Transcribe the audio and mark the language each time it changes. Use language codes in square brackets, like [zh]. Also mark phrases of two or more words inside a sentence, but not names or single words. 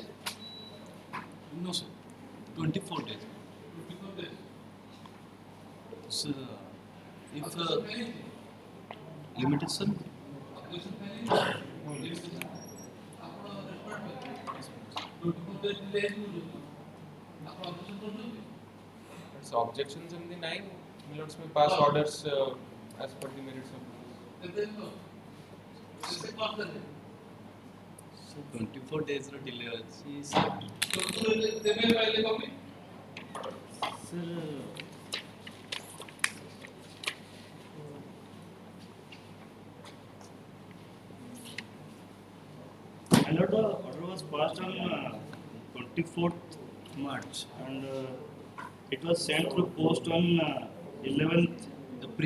[en] No, sir. 24 days. 24 days. Sir, if Objection pending. limitation, Objection pending. Limitation. [or] ଆପଣ respond କରିବେ. [en] 24 days delay [or] ହେଇଯିବ. ଆପଣ objection କରୁଛନ୍ତି? [en] it's objections in the 9 minutes may pass orders as per the merits of [or] ଏବେ ନୁହଁ। କେତେ କଣ ଦେଲେ? [en] so 24 days [or] ର delay ଅଛି sir. [en] 24 days [or] ଦେବେ ପାଇଲେ କମି? [en] Sir, I know the order was passed on 24th March and it was sent through post on 11th